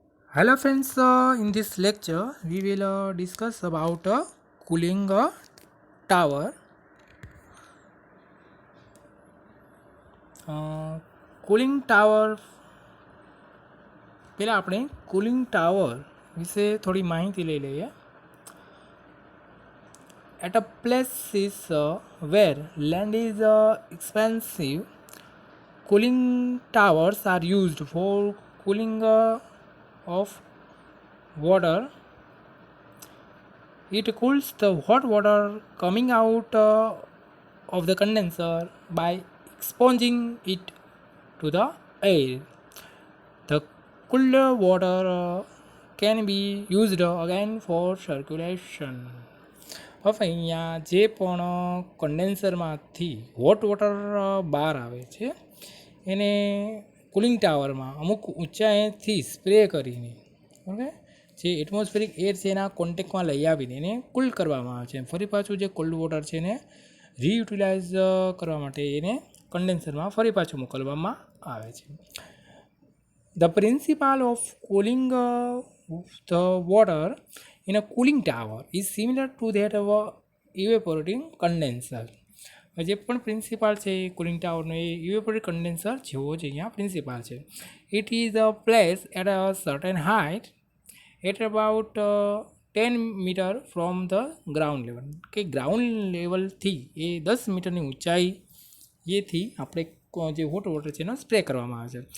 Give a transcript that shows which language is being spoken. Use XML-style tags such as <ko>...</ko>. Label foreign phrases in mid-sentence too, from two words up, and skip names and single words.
<en>Hello friends, in this lecture we will discuss about cooling tower.</en> <gu>કુલિંગ ટાવર પહેલાં આપણે કુલિંગ ટાવર વિશે થોડી માહિતી લઈ લઈએ.</gu> <en>At a places where land is expensive, cooling towers are used for cooling of water. It cools the hot water coming out of the condenser by exposing it to the air. The cooler water can be used again for circulation.</en> <gu>હવે અહીંયા જે પણ કન્ડેન્સરમાંથી</gu> <en>hot water</en> <gu>બહાર આવે છે એને કુલિંગ ટાવરમાં અમુક ઊંચાઈથી સ્પ્રે કરીને ઓકે જે</gu> <en>atmospheric air</en> <gu>છે એના કોન્ટેક્ટમાં લઈ આવીને એને કુલ કરવામાં આવે છે. ફરી પાછું જે</gu> <en>cold water</en> <gu>છે એને રીયુટિલાઇઝ કરવા માટે એને કન્ડેન્સરમાં ફરી પાછું મોકલવામાં આવે છે.</gu> <en>The principle of cooling the water in a cooling tower is similar to that of a evaporating condenser.</en> <gu>જે પણ પ્રિન્સિપાલ છે એ કુલિંગ ટાવરનો એ ઇવેપોરેટ કન્ડેન્સર જેવો જ અહીંયા પ્રિન્સિપાલ છે.</gu> <en>it is a place at a certain height at about 10 meter from the ground level,</en> <gu>કે ગ્રાઉન્ડ લેવલથી એ 10 મીટરની ઊંચાઈ એથી આપણે જે</gu> <en>hot water</en> <gu>છે એનો સ્પ્રે કરવામાં આવે છે.</gu>